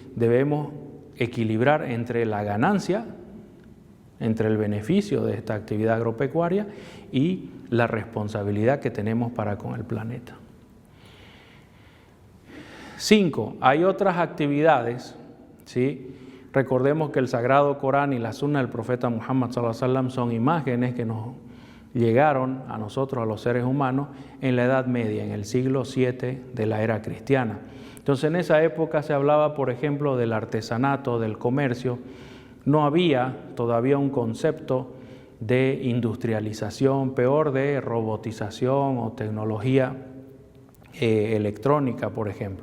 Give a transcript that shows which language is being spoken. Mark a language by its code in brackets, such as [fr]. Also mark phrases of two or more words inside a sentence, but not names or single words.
[es] Debemos equilibrar entre la ganancia, entre el beneficio de esta actividad agropecuaria y la responsabilidad que tenemos para con el planeta. 5. Hay otras actividades, ¿sí? Recordemos que el Sagrado Corán y la Sunna del Profeta Muhammad [ar] صلى الله عليه وسلم [es] son imágenes que nos llegaron a nosotros, a los seres humanos, en la Edad Media, en el siglo VII de la era cristiana. Entonces, en esa época se hablaba, por ejemplo, del artesanato, del comercio. No había todavía un concepto de industrialización, peor de robotización o tecnología electrónica, por ejemplo.